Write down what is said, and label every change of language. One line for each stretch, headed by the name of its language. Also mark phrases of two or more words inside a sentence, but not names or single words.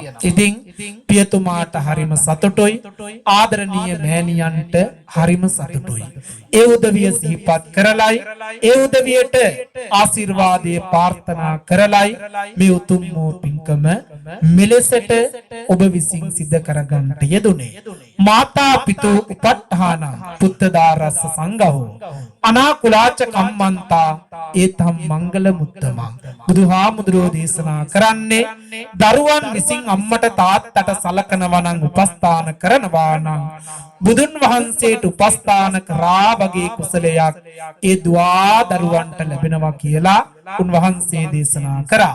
Sinhala: ඉතින් පියතුමාට හරිම සතුටුයි ආදරණීය මෑණියන්ට හරිම සතුටුයි. ඒ උදවිය සිහිපත් කරලයි ඒ උදවියට ආශිර්වාදයේ ප්‍රාර්ථනා කරලයි මේ උතුම් වූ පින්කම මෙලෙසට ඔබ විසින් සිද්ධ කරගන්නට යෙදුනේ.
Pali: මාතා පිතෝ උපට්ඨාන පුත්තදාරස්ස සංඝෝ අනාකුලාච කම්මන්තා ඒතම් මංගල මුත්තමං.
Sinhala: බුදුහාමුදුරෝ දේශනා කරන්නේ දරුවන් විසින් අම්මට තාත්තට සලකනවා නම් උපස්ථාන කරනවා නම් බුදුන් වහන්සේට උපස්ථාන කරා වගේ කුසලයක් ඒ දුවා දරුවන්ට ලැබෙනවා කියලා උන්වහන්සේ දේශනා කරා.